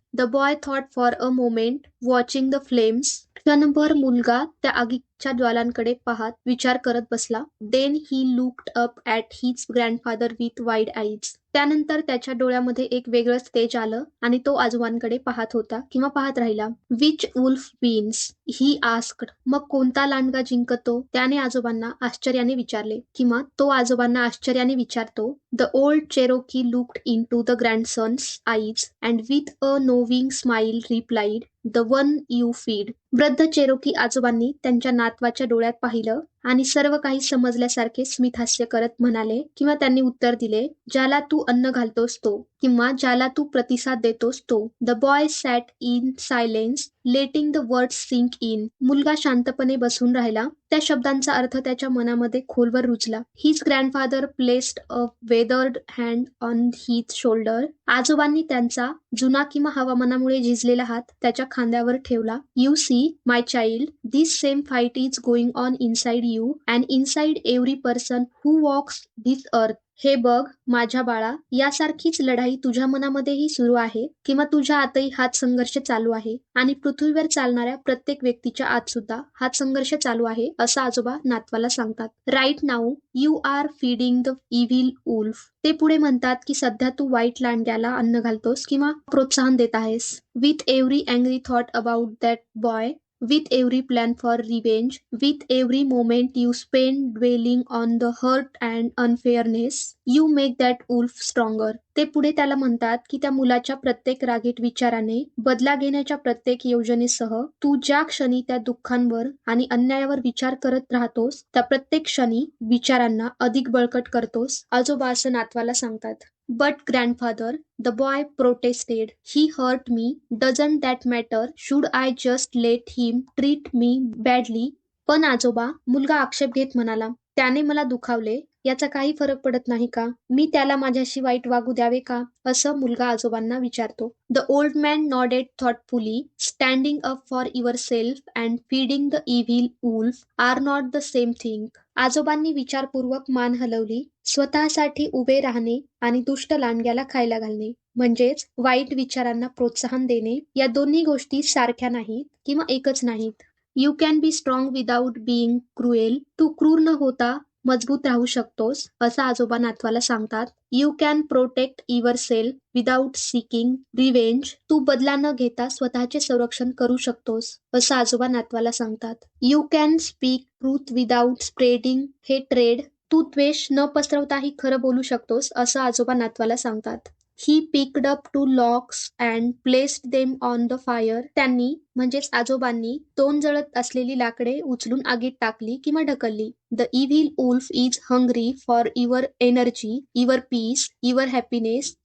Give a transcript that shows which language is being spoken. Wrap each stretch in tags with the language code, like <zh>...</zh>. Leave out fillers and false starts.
<en>The boy thought for a moment, watching the flames.</en> <mr>क्षणभर मुलगा त्या आगीच्या ज्वालांकडे पाहत विचार करत बसला.</mr> <en>Then he looked up at his grandfather with wide eyes.</en> <mr>त्यानंतर त्याच्या डोळ्यामध्ये एक वेगळंच तेज आलं आणि तो आजोबांकडे पाहत होता किंवा पाहत राहिला.</mr> <en>Which wolf wins he asked.</en> <mr>मग कोणता लांडगा जिंकतो? त्याने आजोबांना आश्चर्याने विचारले किंवा तो आजोबांना आश्चर्याने विचारतो.</mr> <en>The old Cherokee looked into the grandson's eyes and with a knowing smile replied, the one you feed.</en> <mr>वृद्ध चेरोकी आजोबांनी त्यांच्या नातवाच्या डोळ्यात पाहिलं आणि सर्व काही समजल्यासारखे स्मितहास्य करत म्हणाले किंवा त्यांनी उत्तर दिले, ज्याला तू अन्न घालतोस तो किंवा ज्याला तू प्रतिसाद देतोस तो.</mr> <en>The boy sat in silence letting the words sink in.</en> <mr>मुलगा शांतपणे बसून राहिला. त्या शब्दांचा अर्थ त्याच्या मनामध्ये खोलवर रुजला.</mr> <en>His grandfather placed a weathered hand on his shoulder.</en> <mr>आजोबांनी त्यांचा जुना किंवा हवामानामुळे झिजलेला हात त्याच्या खांद्यावर ठेवला.</mr> <en>You see my child, this same fight is going on inside you and inside every person who walks this earth.</en> <mr>हे बघ माझ्या बाळा, यासारखीच लढाई तुझ्या मनामध्येही सुरू आहे किंवा तुझ्या आतही हाच संघर्ष चालू आहे आणि पृथ्वीवर चालणाऱ्या प्रत्येक व्यक्तीच्या आत सुद्धा हाच संघर्ष चालू आहे, असं आजोबा नातवाला सांगतात.</mr> <en>Right now you are feeding the evil wolf.</en> <mr>ते पुढे म्हणतात की सध्या तू वाईट लांडग्याला अन्न घालतोस किंवा प्रोत्साहन देत आहेस.</mr> <en>With every angry thought about that boy, with every plan for revenge, with every moment you spend dwelling on the hurt and unfairness, you make that wolf stronger.</en> <mr>ते पुढे त्याला म्हणतात की त्या मुलाच्या प्रत्येक रागीट विचाराने, बदला घेण्याच्या प्रत्येक योजनेसह तू ज्या क्षणी त्या दुःखांवर आणि अन्यायावर विचार करत राहतोस, त्या प्रत्येक क्षणी विचारांना अधिक बळकट करतोस, आजोबा असं नातवाला सांगतात.</mr> <en>But grandfather, the boy protested, he hurt me, doesn't that matter, should I just let him treat me badly?</en> <mr>पण आजोबा, मुलगा आक्षेप घेत म्हणाला, त्याने मला दुखावले, याचा काही फरक पडत नाही का? मी त्याला माझ्याशी वाईट वागू द्यावे का? असं मुलगा आजोबांना विचारतो.</mr> <en>The old man nodded thoughtfully, standing up for yourself and feeding the evil wolf are not the same thing.</en> <mr>आजोबांनी विचारपूर्वक मान हलवली. स्वतःसाठी उभे राहणे आणि दुष्ट लांडग्याला खायला घालणे म्हणजेच वाईट विचारांना प्रोत्साहन देणे, या दोन्ही गोष्टी सारख्या नाहीत किंवा एकच नाहीत.</mr> <en>You can be strong without being cruel.</en> <mr>तू क्रूर न होता मजबूत राहू शकतोस, असं आजोबा नातवाला सांगतात.</mr> <en>You can protect yourself without seeking revenge.</en> <mr>तू बदला न घेता स्वतःचे संरक्षण करू शकतोस, असं आजोबा नातवाला सांगतात.</mr> <en>You can speak truth without spreading hatred.</en> <mr>तू द्वेष न पसरवताही खरं बोलू शकतोस, असं आजोबा नातवाला सांगतात.</mr> <en>He picked up two logs and placed them on the fire.</en> <mr>त्यांनी म्हणजेच आजोबांनी 2 जळत असलेली लाकडे उचलून आगीत टाकली किंवा ढकलली.</mr> <en>The evil wolf is hungry for your energy, your peace, your happiness.</en>